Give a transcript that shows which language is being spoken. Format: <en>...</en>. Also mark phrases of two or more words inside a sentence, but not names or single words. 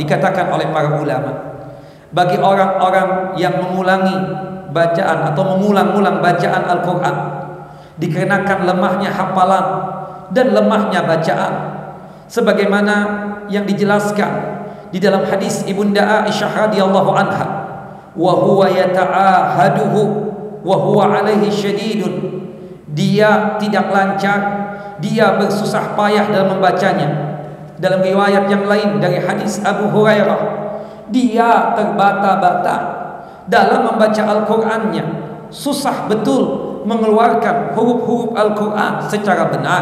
<id>Dikatakan oleh para ulama, bagi orang-orang yang mengulangi bacaan atau mengulang-ulang bacaan Al-Quran dikarenakan lemahnya hafalan dan lemahnya bacaan, sebagaimana yang dijelaskan di dalam hadis Ibunda Aisyah</id> <ar>رضي الله عنها, وهو يتعاهده وهو عليه شديد,</ar> <id>dia tidak lancar, dia bersusah payah dalam membacanya. Dalam riwayat yang lain dari hadis Abu Hurairah, dia terbata-bata dalam membaca Al-Qurannya, susah betul mengeluarkan huruf-huruf Al-Quran secara benar.</id>